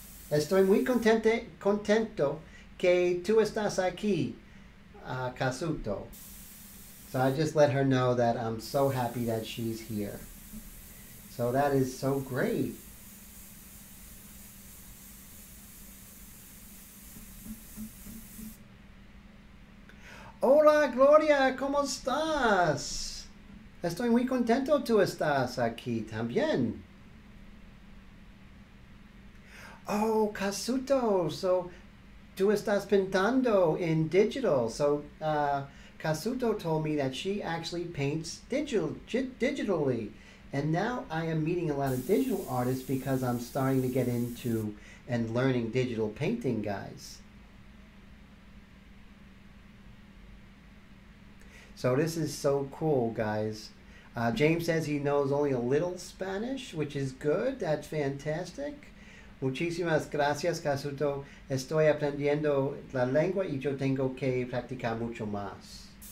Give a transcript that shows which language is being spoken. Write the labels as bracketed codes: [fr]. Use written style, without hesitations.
[es] Estoy muy contento que tú estás aquí, Casuto. [en] So I just let her know that I'm so happy that she's here. So that is so great. [es] Hola, Gloria, ¿cómo estás? Estoy muy contento tú estás aquí también. [en] Oh, Casuto, so [es] tú estás pintando [en] in digital. So Casuto told me that she actually paints digitally. And now I am meeting a lot of digital artists because I'm starting to get into and learning digital painting, guys. So this is so cool, guys. James says he knows only a little Spanish, which is good. That's fantastic. [es] Muchísimas gracias, Casuto. Estoy aprendiendo la lengua y yo tengo que practicar mucho más.